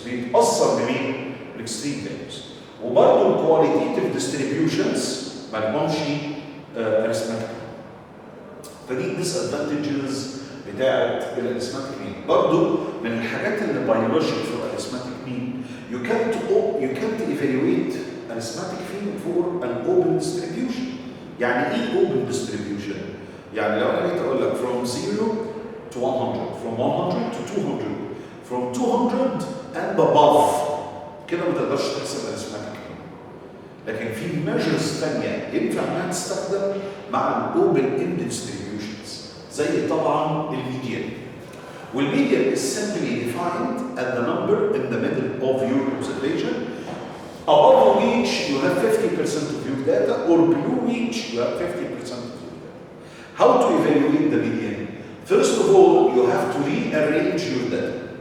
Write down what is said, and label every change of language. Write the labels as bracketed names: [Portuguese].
[Arabic] بيتأثر بمين؟ extreme values. وبرضه qualitative distributions ما لهمش arithmetic mean. فدي disadvantages بتاعت الارithmetic mean. برضه من الحاجات اللي [English] biologic في الارithmetic mean you can't evaluate arithmetic mean for an open distribution. [Arabic] يعني ايه open distribution؟ يعني لو انا جيت اقول لك [English] from 0 to 100, from 100 to 200, from 200 and above [Arabic] كده ما تقدرش تحسب arithmetic mean. لكن في measures ثانيه ينفع انها تستخدم مع الاوبن end distributions زي طبعا الميديان. [English] والميديان is simply defined as the number in the middle of your observation, above which you have 50% of your data, or below which you have 50% of your data. How to evaluate the median? First of all, you have to rearrange your data.